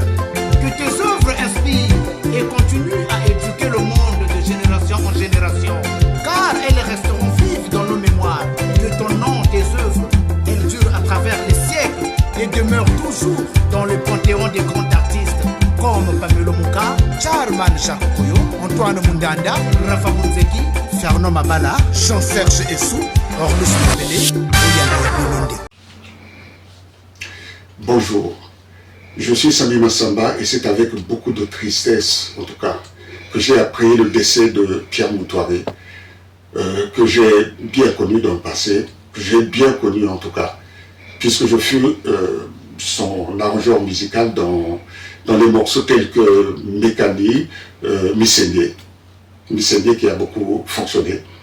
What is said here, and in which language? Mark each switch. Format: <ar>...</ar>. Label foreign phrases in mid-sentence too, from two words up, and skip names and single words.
<fr>Que tes œuvres inspirent et continuent à éduquer le monde de génération en génération. Car elles resteront vives dans nos mémoires. Que ton nom, tes œuvres, elles durent à travers les siècles et demeurent toujours dans le panthéon des grands artistes comme Pamelo Muka, Charman Jacques Koyo, Antoine Mundanda, Rafa Munzeki, Fernand Mabala, Jean-Serge Essou, Orlus Mabele, Oyana Bolonde. Bonjour, je suis Sami Massamba et c'est avec beaucoup de tristesse, en tout cas, que j'ai appris le décès de Pierre Moutouari, que j'ai bien connu dans le passé, que j'ai bien connu en tout cas, puisque je fus son arrangeur musical dans les morceaux tels que Mécani, Misséné qui a beaucoup fonctionné.</fr>